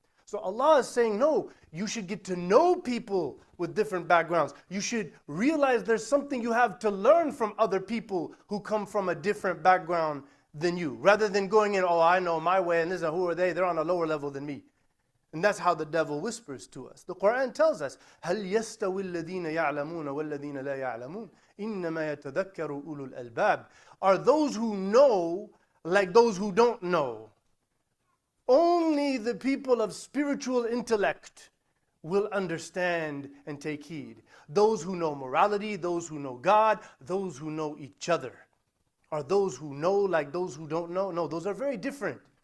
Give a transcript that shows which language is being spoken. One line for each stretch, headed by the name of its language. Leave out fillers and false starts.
English: So Allah is saying, no, you should get to know people with different backgrounds. You should realize there's something you have to learn from other people who come from a different background than you, rather than going in, oh, I know my way, and this is who are they? They're on a lower level than me. And that's how the devil whispers to us. The Quran tells us,
Arabic: هَلْ يَسْتَوِي الَّذِينَ يَعْلَمُونَ وَالَّذِينَ لَا يَعْلَمُونَ إِنَّمَا يَتَذَكَّرُ أُولُو الْأَلْبَابِ.
English: Are those who know like those who don't know? Only the people of spiritual intellect will understand and take heed. Those who know morality, those who know God, those who know each other. Are those who know like those who don't know? No, those are very different.